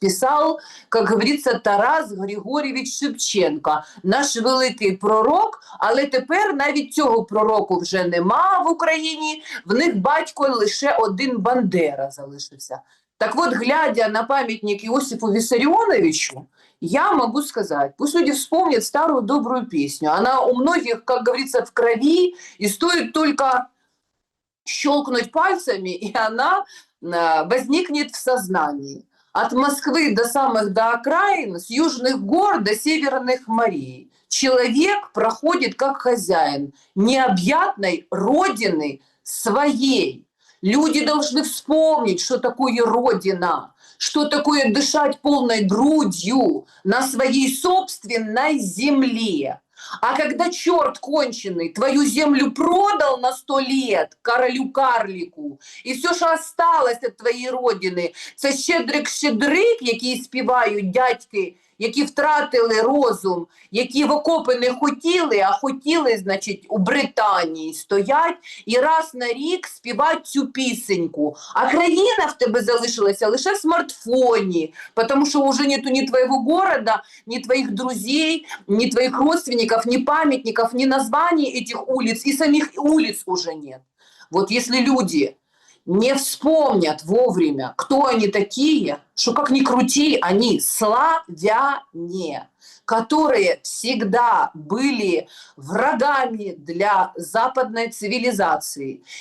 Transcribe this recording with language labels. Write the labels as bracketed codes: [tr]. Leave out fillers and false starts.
[uk] Писав, як говориться, Тарас Григорійович Шевченко, наш великий пророк, але тепер навіть цього пророку вже нема в Україні, в них батько лише один Бандера залишився. [ru] Так вот, глядя на памятник Иосифу Виссарионовичу, я могу сказать, пусть люди вспомнят старую добрую песню. Она у многих, как говорится, в крови, и стоит только щелкнуть пальцами, и она возникнет в сознании. От Москвы до самых до окраин, с южных гор до северных морей. Человек проходит как хозяин необъятной родины своей. Люди должны вспомнить, что такое Родина, что такое дышать полной грудью на своей собственной земле. А когда черт конченый твою землю продал на 100 лет королю-карлику, [uk] і все, що осталось від твоєї родини, це щедрик-щедрик, який співають дядьки, які втратили розум, які в окопи не хотіли, а хотіли, значить, у Британії стоять і раз на рік співати цю пісеньку. А країна в тебе залишилася лише в смартфоні, тому що вже нету ні твоєго города, ні твоїх друзей, ні твоїх родственников, [ru] ни памятников, ни названий этих улиц, и самих улиц уже нет. Вот если люди не вспомнят вовремя, кто они такие, что как ни крути, они славяне, которые всегда были врагами для западной цивилизации.